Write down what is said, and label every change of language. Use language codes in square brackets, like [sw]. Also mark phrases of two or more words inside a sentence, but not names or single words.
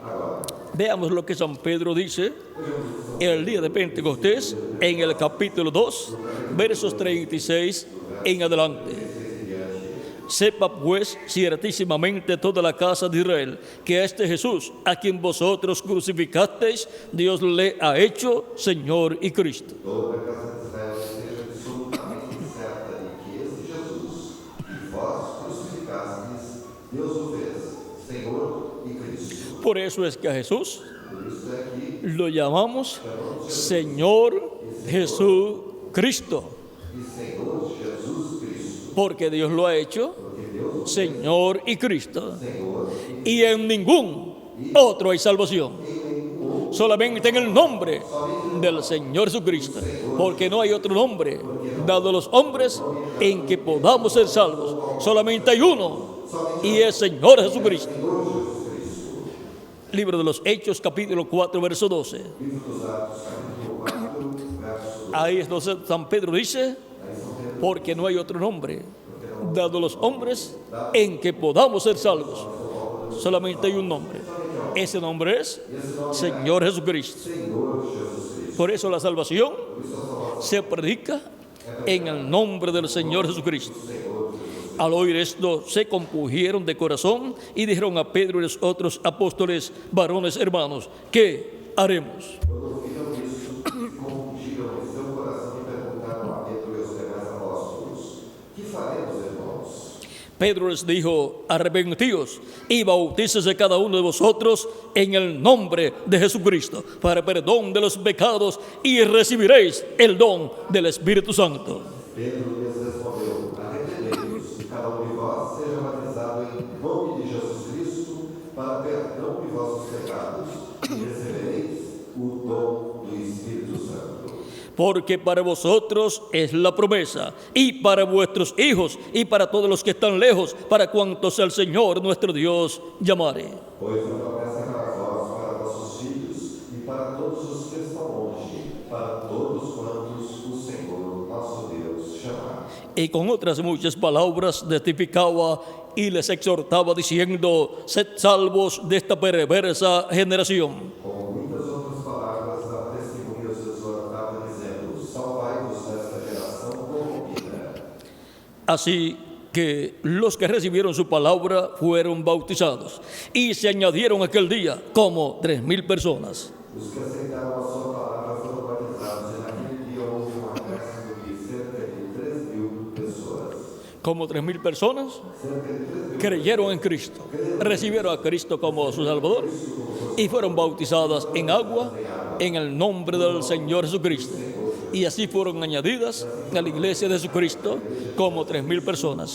[es] Ahora Veamos lo que San Pedro dice el día de Pentecostés en el capítulo 2, versos 36 en adelante. Sepa pues ciertísimamente toda la casa de Israel que a este Jesús, a quien vosotros crucificasteis, Dios le ha hecho Señor y Cristo. [pt] Toda a casa de Israel esteja absolutamente certa de que esse Jesus, que vós crucificastes, Deus o fez Senhor e Cristo. [es] Por eso es que a Jesús [pt] Por isso é que [es] lo llamamos Señor Jesús Cristo, [pt] e Senhor Jesus Cristo, [es] porque Dios lo ha hecho [pt] porque Deus [es] Señor y Cristo. [pt] Senhor [es] Y en ningún otro hay salvación, solamente en el nombre del Señor Jesucristo, porque no hay otro nombre dado a los hombres en que podamos ser salvos. Solamente hay uno, y es Señor Jesucristo. Libro de los Hechos, capítulo 4, verso 12. [pt] Livro dos Atos, capítulo 4, verso 12. [es] Ahí es donde San Pedro dice, porque no hay otro nombre dado a los hombres en que podamos ser salvos. Solamente hay un nombre. Ese nombre es Señor Jesucristo. [pt] Senhor Jesus Cristo. [es] Por eso la salvación se predica en el nombre del Señor Jesucristo. Al oír esto, se compungieron de corazón y dijeron a Pedro y los otros apóstoles, varones hermanos, ¿qué haremos? [pt] Quando ouviram isso, se confundiram em seu coração e perguntaram a Pedro e aos demais apóstolos: Que faremos, irmãos? [es] Pedro les dijo, arrepentíos y bautícese cada uno de vosotros en el nombre de Jesucristo para perdón de los pecados y recibiréis el don del Espíritu Santo. [pt] Pedro lhes respondeu: Arrependei-vos, e cada um de vós seja batizado em nome de Jesus Cristo para perdão de vossos pecados, e recebereis o dom do Espírito Santo. [es] Porque para vosotros es la promesa, y para vuestros hijos, y para todos los que están lejos, para cuantos el Señor nuestro Dios llamare. [pt] Pois a promessa é para vós, para vossos filhos, e para todos os que estão longe, para todos quantos o Senhor nosso Deus chamar. [es] Y con otras muchas palabras testificaba y les exhortaba diciendo, sed salvos de esta perversa generación. [pt] Com muitas outras palavras, dava testemunho e os exortava, dizendo: Salvai-vos desta geração corrompida. [es] Así que los que recibieron su palabra fueron bautizados y se añadieron aquel día como 3,000 personas. [pt] Os que aceitaram a sua palavra foram batizados, e naquele dia houve um acréscimo de cerca de 3,000 pessoas. [es] Como 3,000 personas [pt] Cerca de 3,000 [es] creyeron en Cristo, recibieron a Cristo como su Salvador y fueron bautizadas en agua en el nombre del Señor Jesucristo. Y así fueron añadidas a la iglesia de Jesucristo como 3,000 personas.